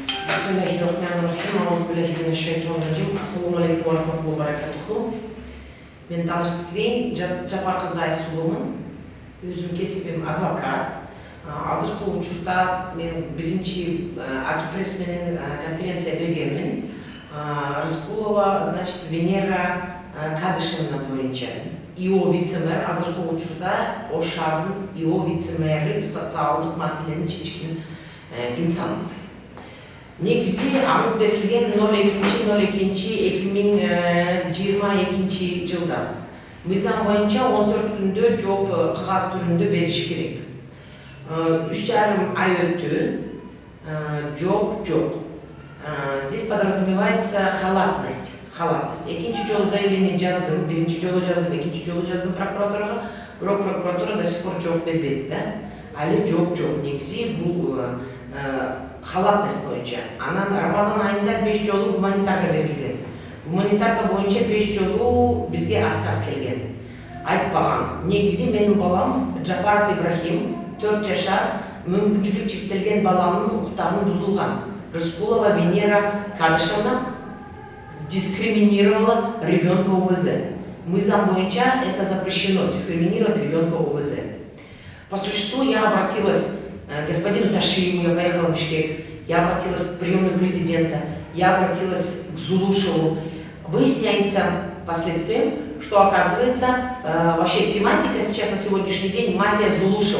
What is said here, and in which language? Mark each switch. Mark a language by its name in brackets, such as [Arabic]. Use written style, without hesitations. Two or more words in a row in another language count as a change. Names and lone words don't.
[Arabic] بسم الله الرحمن الرحيم. أعوذ بالله السلام عليكم ورحمة الله وبركاته. [Kyrgyz] Мен таныштырайын, Жапар кызы Айсулумун. Өзүм кесибим адвокат. Азыркы учурда мен биринчи Акипресс менен конференция бергенмин. Рыскулова, значит, Венера Кадышевна боюнча. ИО вице-мэр азыркы учурда Ошардын ИО вице-мэри социалдык маселени чечкен инсан. Негизи арыз берилген 02.02.2022 жылда. Мыйзам боюнча 14 күндө жооп кагаз түрүндө бериш керек. 3,5 ай өттү. Жооп жок. [Russian] Здесь подразумевается халатность. [Kyrgyz] Экинчи жолу заявление жаздым, биринчи жолу жаздым, экинчи жолу жаздым прокуратурага, бирок прокуратура [Russian] до сих пор [Kyrgyz] жооп бербеди да. Али жооп жок. Негизи бул халатность боюнча. Анан Рамазан айында 5 жолу гуманитарка берилген. Гуманитарка боюнча 5 жолу бизге отказ келген. Айтпаган. Негизи менин балам Жапаров Ибрахим 4 жашар мүмкүнчүлүк чектелген баламдын укуктары бузулган. [Russian] Рыскулова Венера Кадышевна дискриминировала ребенка ОВЗ. [Kyrgyz] Мыйзам боюнча [Russian] это запрещено, дискриминировать ребенка ОВЗ. По существу я обратилась к господину Ташиеву, я поехала в Бишкек, я обратилась к приемную президента, я обратилась к Зулушеву. Выясняется последствием, что оказывается вообще тематика сейчас на сегодняшний день мафия Зулушева.